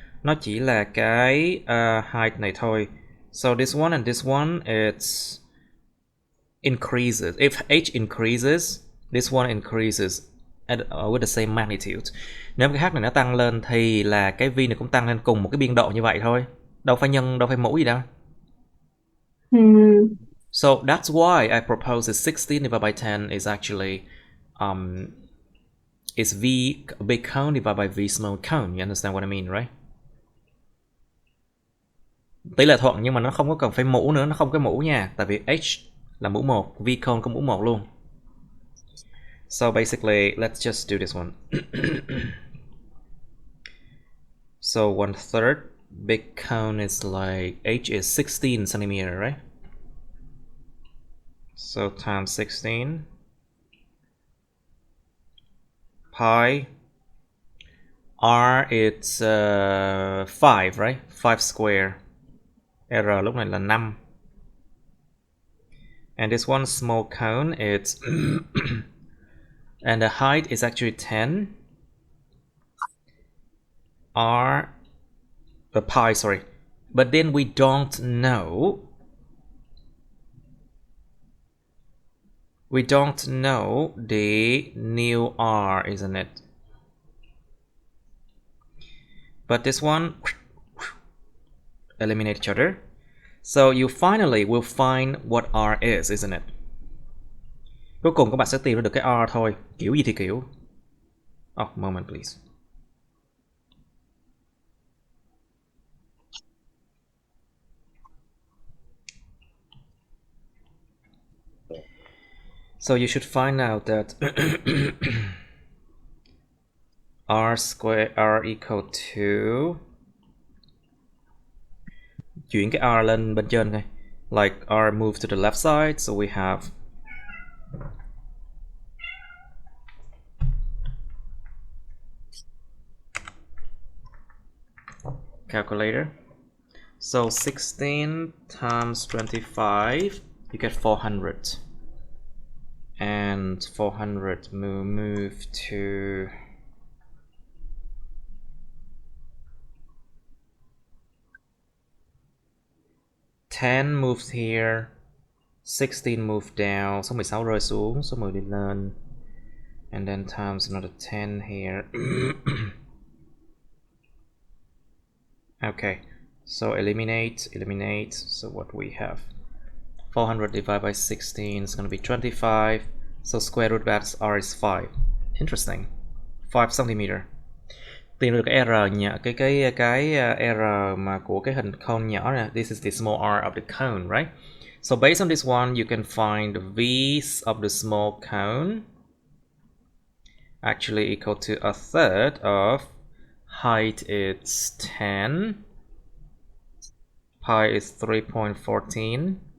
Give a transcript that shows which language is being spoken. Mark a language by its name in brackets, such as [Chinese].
[Vietnamese] Nó chỉ là cái height này thôi. [English] So this one and this one, it's increases. If h increases, this one increases with the same magnitude. [Vietnamese] Nếu cái h này nó tăng lên thì là cái v này cũng tăng lên cùng một cái biên độ như vậy thôi. Đâu phải nhân, đâu phải mũ gì đâu. [English] So that's why I propose that 16 divided by 10 is actually is v big cone divided by v small cone. You understand what I mean, right? [Vietnamese] Tỷ lệ thuận nhưng mà nó không có cần phải mũ nữa, nó không có mũ nha, tại vì h là mũ 1, v cone có mũ 1 luôn. [English] So basically, let's just do this one. So 1/3 big cone is like h is 16 centimeter, right? So times 16 pi r it's 5, right? 5 square. [Vietnamese] R lúc này là 5. [English] And this one small cone, it's and the height is actually 10. Pi, sorry. But then we don't know. We don't know the new r, isn't it? But this one eliminate each other. So you finally will find what r is, isn't it? [Vietnamese] Cuối cùng các bạn sẽ tìm ra được cái r thôi. Kiểu gì thì kiểu. [English] Oh, moment please. So you should find out that r equal to, [Vietnamese] chuyển cái r lên bên trên này. [English] Like r move to the left side, so we have calculator. So 16 times 25, you get 400. And 400 move to ten moved here, 16 moved down, [Vietnamese] số 16 rơi xuống, số 10 đi lên, [English] and then times another 10 here. Okay, so eliminate, so what we have, 400 divided by 16 is going to be 25, so square root of r is 5. Interesting. 5 cm. [Vietnamese] Tìm được cái r nhỏ, cái r mà của cái hình cone nhỏ này. [English] This is the small r of the cone, right? So based on this one, you can find the v's of the small cone actually equal to 1/3 of height is 10, pi is 3.14,